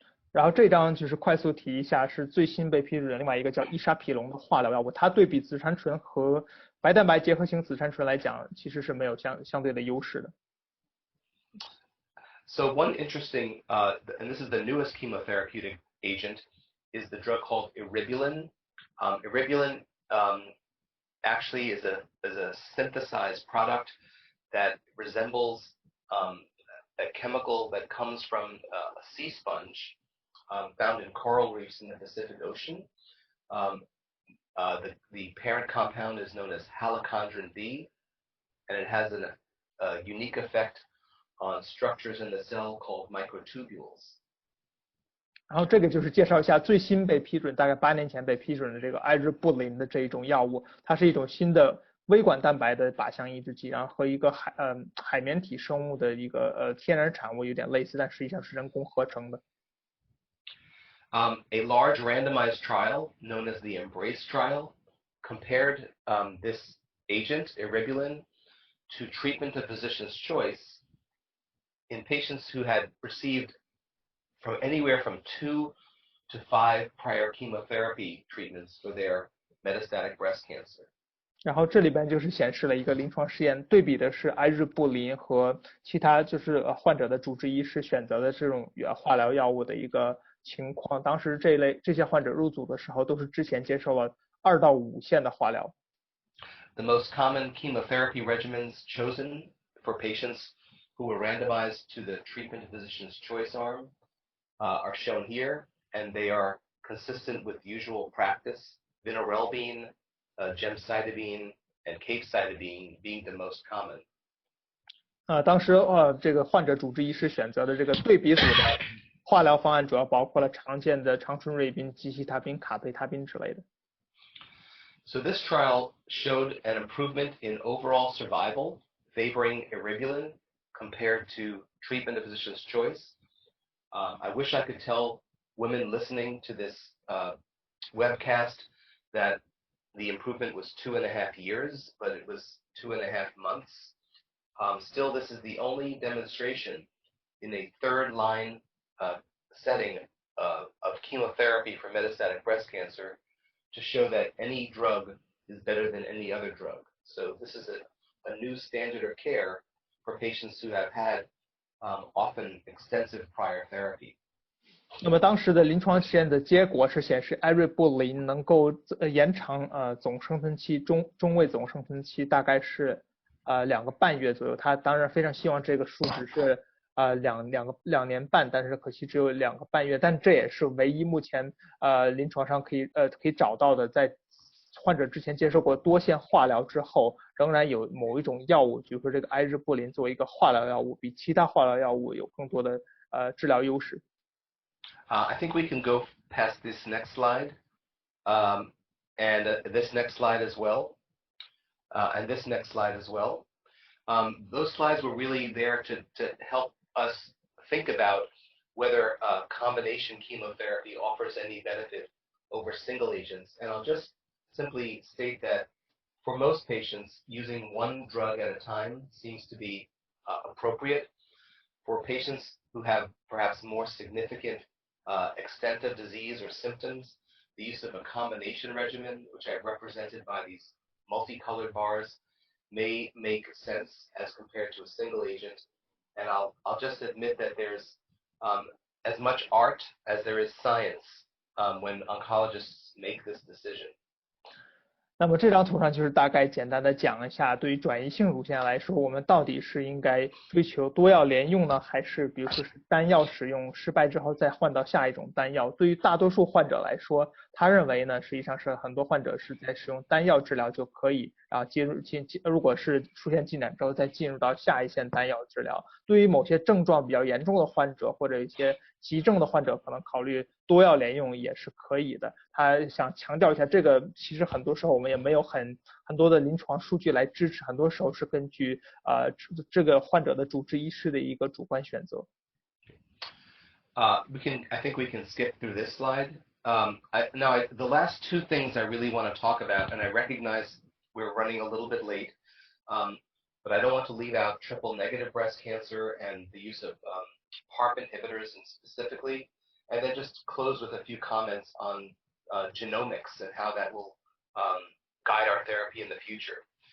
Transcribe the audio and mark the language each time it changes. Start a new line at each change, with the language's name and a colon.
Chinese: 然后这张就是快速提一下，是最新被批准的另外一个叫伊沙皮龙的化疗药物，它对比紫杉醇和白蛋白结合型紫杉醇来讲，其实是没有相对的优势的。
English: So one interesting, and this is the newest chemotherapeutic agent, is the drug called eribulin. Eribulin actually is a synthesized product that resembles a chemical that comes from a sea sponge found in coral reefs in the Pacific Ocean. The parent compound is known as halocondrin B, and it has a unique effect on structures in the cell called microtubules.
Chinese: 然后这个就是介绍一下最新被批准，大概8年前被批准的这个艾日布林的这一种药物，它是一种新的微管蛋白的靶向抑制剂，然后和一个海绵体生物的一个天然产物有点类似，但实际上是人工合成的。
English: A large randomized trial known as the Embrace trial compared this agent, eribulin, to treatment of physician's choice in patients who had received from anywhere from 2 to 5 prior chemotherapy treatments for their metastatic breast cancer.
Chinese: 然后这里边就是显示了一个临床试验，对比的是艾日布林和其他就是患者的主治医师选择的这种化疗药物的一个情况。当时这些患者入组的时候都是之前接受了2到5线的化疗。
English: The most common chemotherapy regimens chosen for patients who were randomized to the treatment physician's choice arm are shown here, and they are consistent with usual practice, vinorelbine, gemcitabine, and capecitabine being the most common.
Chinese: 当时这个患者主治医师选择的这个对比组的化疗方案主要包括了常见的长春瑞宾、吉西他宾、卡贝他宾之类的。
English: So this trial showed an improvement in overall survival favoring eribulin compared to treatment of physician's choice. I wish I could tell women listening to this webcast that the improvement was 2.5 years, but it was 2.5 months. Still, this is the only demonstration in a third-line setting of chemotherapy for metastatic breast cancer to show that any drug is better than any other drug. So this is a new standard of care for patients who have had often extensive prior therapy.
Chinese: 那么当时的临床实验的结果是显示，艾瑞布林能够延长总生存期中位总生存期大概是2个半月左右。他当然非常希望这个数值是2年半，但是可惜只有2个半月。但这也是唯一目前临床上可以找到的，在患者之前接受过多线化疗之后，仍然有某一种药物，比如说这个艾瑞布林作为一个化疗药物，比其他化疗药物有更多的治疗优势。
English: I think we can go past this next slide, and this next slide as well, and this next slide as well. Those slides were really there to help us think about whether combination chemotherapy offers any benefit over single agents. And I'll just simply state that for most patients, using one drug at a time seems to be appropriate. For patients who have perhaps more significant extent of disease or symptoms, the use of a combination regimen, which I've represented by these multicolored bars, may make sense as compared to a single agent. And I'll just admit that there's as much art as there is science when oncologists make this decision.
Chinese: 那么这张图上就是大概简单的讲一下，对于转移性乳腺癌来说，我们到底是应该追求多药连用呢，还是比如说是单药使用失败之后再换到下一种单药？对于大多数患者来说，他认为呢，实际上是很多患者是在使用单药治疗就可以，然后如果是出现进展之后再进入到下一线单药治疗。对于某些症状比较严重的患者或者一些急症的患者，可能考虑多药连用也是可以的。他想强调一下，这个其实很多时候我们也没有很多的临床数据来支持，很多时候是根据这个患者的主治医师的一个主观选择。
English: I think we can skip through this slide. The last two things I really want to talk about, and I recognize we're running a little bit late, but I don't want to leave out triple-negative breast cancer and the use of PARP inhibitors specifically, and then just close with a few comments on genomics and how that will guide our therapy in the future.